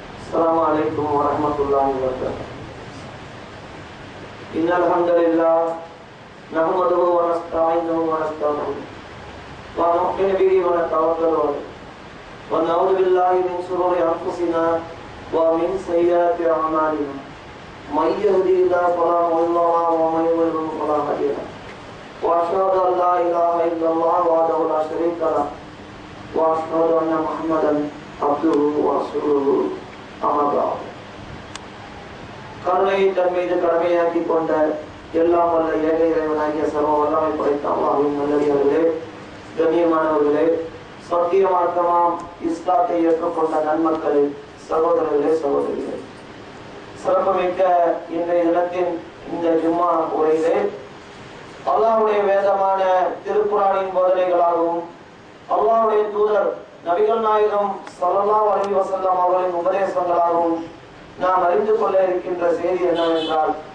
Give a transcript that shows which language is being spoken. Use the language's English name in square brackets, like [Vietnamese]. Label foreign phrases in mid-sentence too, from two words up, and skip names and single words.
[Arabic] السلام عليكم ورحمة الله وبركاته. إن الحمد لله نحمده ونستعينه ونستغفره ونؤمن به ونتوكل عليه ونعوذ بالله من شرور أنفسنا ومن سيئات أعمالنا من يهده الله فلا مضل له ومن يضلل فلا هادي له وأشهد أن لا إله إلا الله وحده لا شريك له وأشهد أن محمدا عبده ورسوله. [Tamil] கருணையை தன் மீது கடமையாக்கி கொண்ட எல்லாம் வல்ல ஏக இறைவனாகிய சர்வ வல்லமை படைத்த அல்லாஹ்வின் நல்லடியார்களே, கண்ணியமானவர்களே, சத்திய மார்க்கமாம் இஸ்லாத்தை ஏற்றுக்கொண்ட நன்மக்களே, சகோதரர்களே, சகோதரிகளே, சிறப்புமிக்க இன்றைய தினத்தின் இந்த ஜும்மா உரையிலே அல்லாஹ்வுடைய வேதமான திருக்குர்ஆனின் போதனைகளாகவும் அல்லாஹ்வுடைய தூதர் நபிகள் நாயகம் [Arabic] صلى الله عليه وسلم [Tamil] அவர்களின் உபதேசங்களாகவும் நாம் அறிந்து கொள்ள இருக்கின்ற செய்தி என்னவென்றால்,